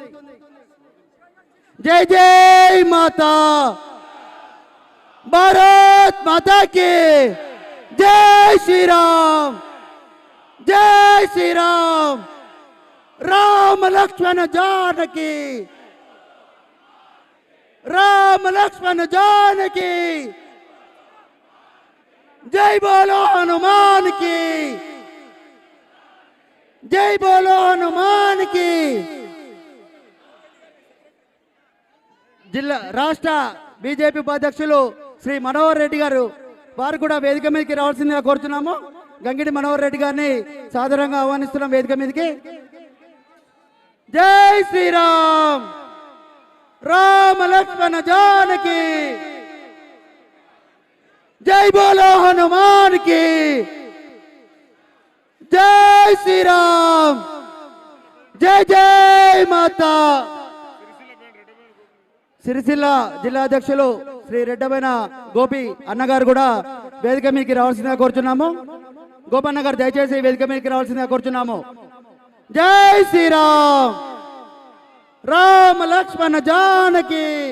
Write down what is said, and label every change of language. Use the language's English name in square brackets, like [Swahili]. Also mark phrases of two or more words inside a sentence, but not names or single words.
[Hindi] जय जय माता, भारत माता की जय श्रीराम, जय श्रीराम. రామ లక్ష్మణ జానకి, రామ లక్ష్మణ జానకి. जय बोलो हनुमान की, जय बोलो हनुमान की. [Telugu] జిల్లా రాష్ట్ర బీజేపీ ఉపాధ్యక్షులు శ్రీ మనోహర్ రెడ్డి గారు వారు కూడా వేదిక మీదకి రావాల్సిందిగా కోరుతున్నాము. గంగిడి మనోహర్ రెడ్డి గారిని సాదరంగా ఆహ్వానిస్తున్నాం వేదిక మీదకి. [Hindi] जय श्रीराम, राम लक्ष्मण जानकी. जय बोलो हनुमान की, जय श्री राम, जय जय माता. [Telugu] సిరిసిల్ల జిల్లా అధ్యక్షులు శ్రీ రెడ్డబైన గోపి అన్నగారు కూడా వేదిక మీదకి రావాల్సిందిగా కోరుచున్నాము. గోపన్న గారు దయచేసి వేదిక మీదకి రావాల్సిందిగా కోరుచున్నాము. [Hindi] जय श्रीराम, राम लक्ष्मण जानकी.